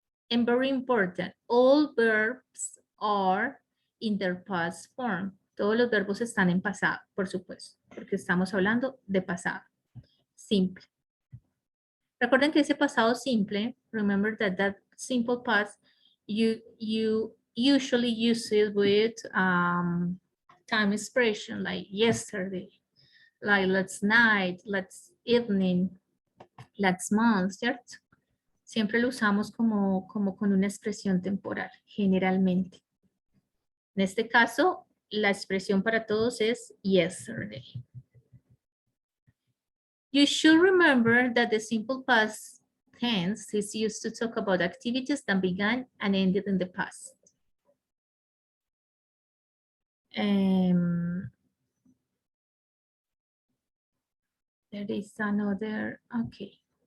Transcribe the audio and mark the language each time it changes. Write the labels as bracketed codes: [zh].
[en] And very important, all verbs are in their past form. [es] Todos los verbos están en pasado, por supuesto, porque estamos hablando de pasado simple. Recuerden que ese pasado simple, [en] remember that simple past, you usually use it with time expression like yesterday, like last night, last evening, last month, [es] ¿cierto? Siempre lo usamos como con una expresión temporal, generalmente. En este caso, la expresión para todos es yesterday. [en] You should remember that the simple past tense is used to talk about activities that began and ended in the past. There is another, okay.